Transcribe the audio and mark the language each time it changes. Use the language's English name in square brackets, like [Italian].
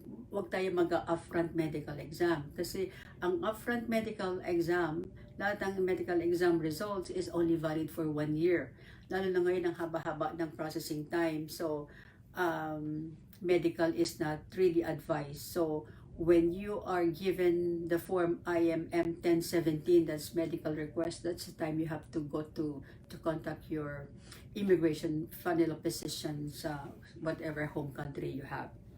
[Filipino] Wag tayo mag-upfront medical exam, kasi ang upfront medical exam, lahat ng medical exam results [English] is only valid for 1 year. [Filipino] Lalo na ngayon ang haba-haba ng processing time. [English] So, medical is not really advised. So, when you are given the form IMM 1017, that's medical request, that's the time you have to go to contact your immigration final position sa whatever home country you have.